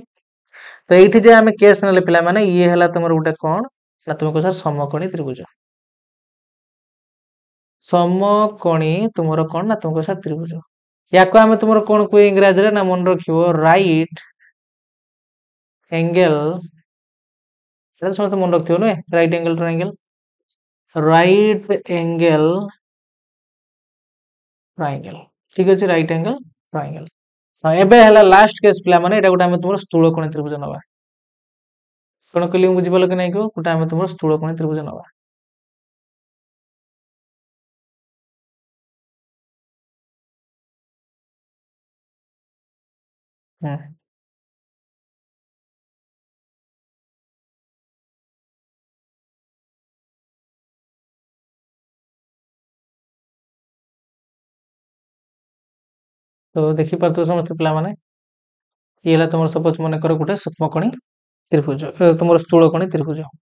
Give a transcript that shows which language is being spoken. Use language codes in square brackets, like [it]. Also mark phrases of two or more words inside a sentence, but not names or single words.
[or] ତ ଏଇଠି ଯେ ଆମେ କେସ୍ ନେଲେ ପିଲାମାନେ ଇଏ ହେଲା ତମର ଗୋଟେ କଣ ନା ତୁମେ କହୁଛ ସମକୋଣୀ ତ୍ରିଭୁଜ। ସମକୋଣୀ ତୁମର କଣ ନା ତୁମେ କହୁଛ ତ୍ରିଭୁଜ। ୟାକୁ ଆମେ ତୁମର କଣ କୁହେ ଇଂରାଜୀରେ ନା ମନେ ରଖିବ [en] right angle [or] ସମସ୍ତେ ମନେ ରଖିଥିବ ନୁହେଁ [en] right angle triangle. right angle triangle [or] ଠିକ ଅଛି [en] right angle triangle. [or] ହଁ ଏବେ ହେଲା ଲାଷ୍ଟ କେସ୍ ପିଲା ମାନେ ଏଟା ଗୋଟେ ଆମେ ତୁମର ସ୍ଥୂଳ କୋଣୀ ତ୍ରିଭୁଜ ନବା। କଣ କହିଲି ମୁଁ ବୁଝିପାରିଲ କି ନାଇଁ କୁହ? ଗୋଟେ ଆମେ ତୁମର ସ୍ଥୂଳ କୋଣୀ ତ୍ରିଭୁଜ ନବା। ହୁଁ ତ ଦେଖିପାରୁଥିବ ସମସ୍ତେ ପିଲାମାନେ ଇଏ ହେଲା ତମର ସପୋଜ ମନେକର ଗୋଟେ ସୂକ୍ଷ୍ମକୋଣୀ ତ୍ରିଭୁଜ ତୁମର ସ୍ଥୂଳ କୋଣୀ ତ୍ରିଭୁଜ।